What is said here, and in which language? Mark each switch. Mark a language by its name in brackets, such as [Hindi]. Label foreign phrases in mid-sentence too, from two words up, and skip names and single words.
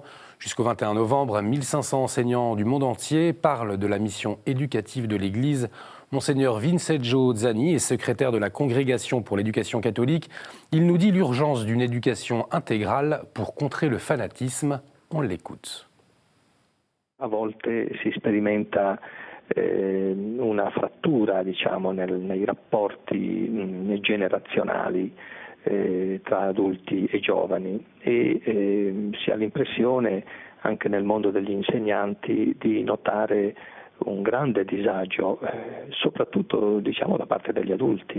[French] Jusqu'au 21 novembre, 1500 enseignants du monde entier parlent de la mission éducative de l'Église. Monseigneur Vincenzo Zani est secrétaire de la Congrégation pour l'éducation catholique. Il nous dit l'urgence d'une éducation intégrale pour contrer le fanatisme. On l'écoute. [Italian] A volte si sperimenta una frattura, diciamo, nei rapporti generazionali tra adulti e giovani e si ha l'impressione anche nel mondo degli insegnanti di notare un grande disagio, soprattutto diciamo da parte degli adulti.